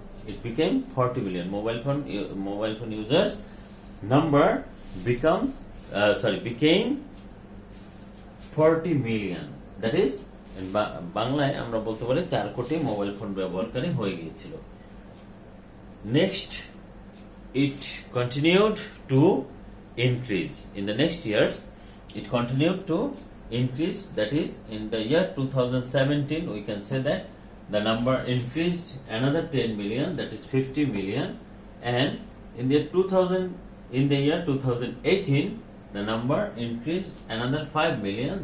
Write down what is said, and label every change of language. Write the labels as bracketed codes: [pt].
[en] It became 40 million. Mobile phone users number became 40 million. That is, in [bn] বাংলায় আমরা বলতে পারি 4 কোটি মোবাইল ফোন ব্যবহারকারী হয়ে গিয়েছিল। [en] Next, it continued to increase. In the next years, it continued to increase. That is, in the year 2017, we can say that the number increased another 10 million. That is 50 million. And in the year 2018, the number increased another 5 million.